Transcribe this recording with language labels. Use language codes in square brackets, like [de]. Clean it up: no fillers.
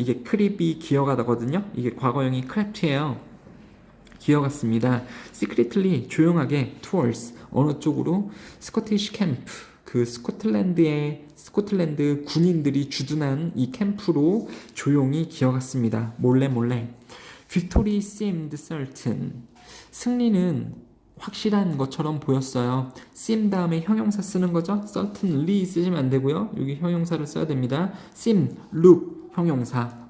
[ko] 이게 크립이 기어가다거든요. 이게 과거형이 크랩트예요. 기어갔습니다. secretly, 조용하게 towards, 어느 쪽으로? 스코티시 캠프, 그 스코틀랜드 군인들이 주둔한 이 캠프로 조용히 기어갔습니다. 몰래 몰래. [en] Victory seemed certain. [ko] 승리는 확실한 것처럼 보였어요. seem 다음에 형용사 쓰는 거죠. certainly 쓰시면 안 되고요. 여기 형용사를 써야 됩니다. seem, look, 형용사.